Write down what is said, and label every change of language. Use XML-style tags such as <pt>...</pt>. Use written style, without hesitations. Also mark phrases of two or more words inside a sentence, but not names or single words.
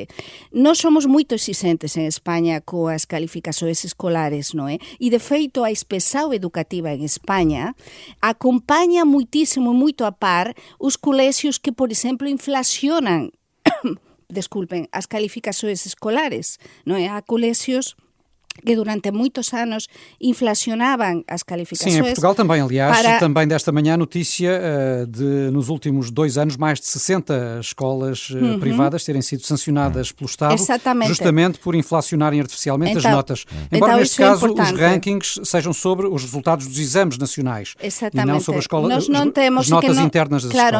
<gl>Nós somos moito exigentes en España coas calificações escolares, non é? E, de feito, a inspeção educativa en España acompaña muitísimo, moito a par, os colexios que, por exemplo, inflacionan desculpen, as calificações escolares, non é? Há colexios que durante muitos anos inflacionavam as calificações.</gl> <pt>Sim, em Portugal também, aliás, também desta manhã a notícia de, nos últimos 2 anos, mais de 60 escolas privadas terem sido sancionadas pelo Estado, justamente por inflacionarem artificialmente as notas. Embora neste caso os rankings sejam sobre os resultados dos exames nacionais e não sobre as notas internas das escolas.</pt>